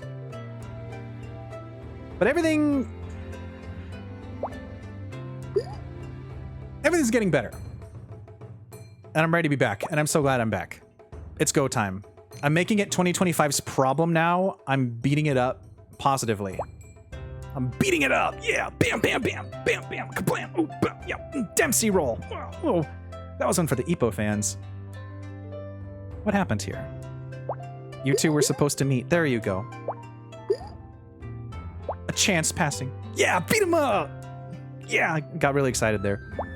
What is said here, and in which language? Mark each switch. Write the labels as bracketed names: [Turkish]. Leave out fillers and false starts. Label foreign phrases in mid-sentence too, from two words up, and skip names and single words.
[English] But everything Everything's getting better. And I'm ready to be back. And I'm so glad I'm back. It's go time. I'm making it 2025's problem now. I'm beating it up positively. I'm beating it up. Yeah. Bam, bam, bam. Bam, bam. Kablam. Ooh, bam, yeah. Dempsey roll. Oh, that was one for the Epo fans. What happened here? You two were supposed to meet. There you go. A chance passing. Yeah, beat him up. Yeah, I got really excited there.